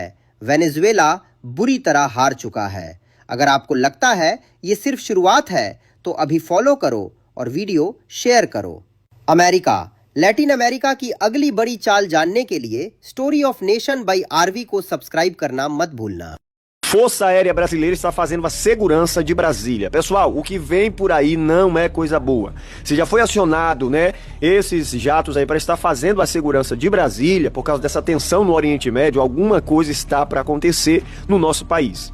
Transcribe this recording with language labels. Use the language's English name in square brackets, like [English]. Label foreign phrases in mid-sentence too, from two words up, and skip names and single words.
[Hindi] वेनेजुएला बुरी तरह हार चुका है। अगर आपको लगता है ये सिर्फ शुरुआत है तो अभी फॉलो करो और वीडियो शेयर करो। अमेरिका, लैटिन अमेरिका की अगली बड़ी चाल जानने के लिए स्टोरी ऑफ नेशन बाय आरवी को सब्सक्राइब करना मत भूलना। [Portuguese] Força Aérea Brasileira está fazendo a segurança de Brasília. Pessoal, o que vem por aí não é coisa boa. Se já foi acionado, né, esses jatos aí para estar fazendo a segurança de Brasília, por causa dessa tensão no Oriente Médio, alguma coisa está para acontecer no nosso país.